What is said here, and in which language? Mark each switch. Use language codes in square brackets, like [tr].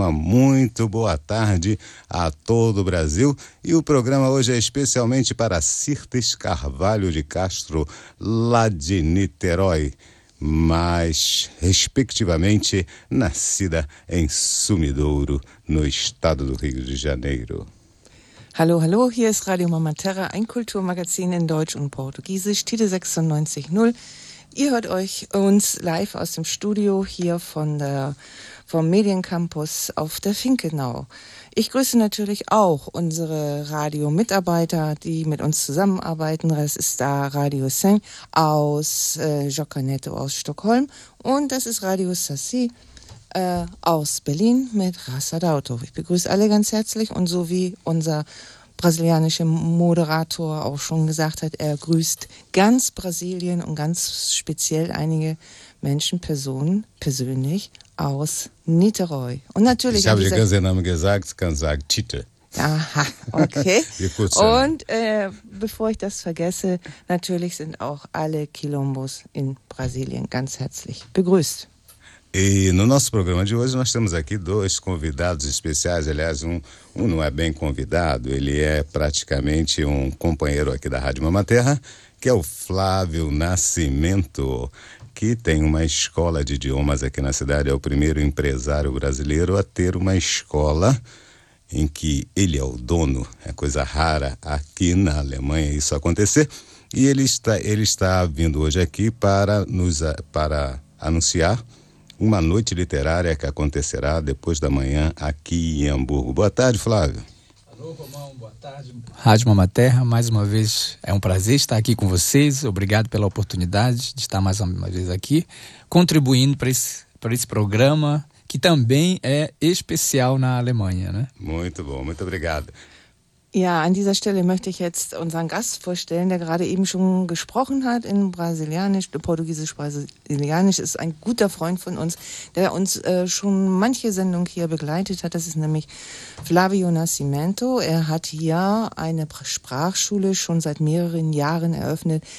[pt] Uma muito boa tarde a todo o Brasil. E o programa hoje é especialmente para Sirtes Carvalho de Castro, lá de Niterói, mas respectivamente nascida em Sumidouro, no estado do Rio de Janeiro. [de] Hallo, hallo, hier ist Radio Mama Terra, ein Kulturmagazin in Deutsch und Portugiesisch, Tide 96.0. Ihr hört euch uns live aus dem Studio hier vom Mediencampus auf der Finkenau. Ich grüße natürlich auch unsere Radiomitarbeiter, die mit uns zusammenarbeiten. Das ist da Radio Saint aus Jocanetto aus Stockholm und das ist Radio Sassi aus Berlin mit Raça d'Auto. Ich begrüße alle ganz herzlich und so wie unser brasilianischer Moderator auch schon gesagt hat, er grüßt ganz Brasilien und ganz speziell einige Menschen, Personen persönlich aus Niterói. Und natürlich, ich habe den ganzen Namen gesagt, kann sagen Tite. Aha, okay. Und bevor ich das vergesse, natürlich sind auch alle Quilombos in Brasilien ganz herzlich begrüßt. [pt] E no nosso programa de hoje nós temos aqui dois convidados especiais, aliás, um não é bem convidado, ele é praticamente um companheiro aqui da Rádio Mama Terra, que é o Flávio Nascimento, que tem uma escola de idiomas aqui na cidade, é o primeiro empresário brasileiro a ter uma escola em que ele é o dono, é coisa rara aqui na Alemanha isso acontecer, e ele está vindo hoje aqui para anunciar uma noite literária que acontecerá depois da manhã aqui em Hamburgo. Boa tarde, Flávio. Alô, Romão, boa tarde. Rádio Mama Terra, mais uma vez é um prazer estar aqui com vocês. Obrigado pela oportunidade de estar mais uma vez aqui, contribuindo para esse programa, que também é especial na Alemanha, né? Muito bom, muito obrigado. [de] Ja, an dieser Stelle möchte ich jetzt unseren Gast vorstellen, der gerade eben schon gesprochen hat in Brasilianisch, Portugiesisch-Brasilianisch, ist ein guter Freund von uns, der uns schon manche Sendung hier begleitet hat. Das ist nämlich Flavio Nascimento. Er hat hier eine Sprachschule schon seit mehreren Jahren eröffnet.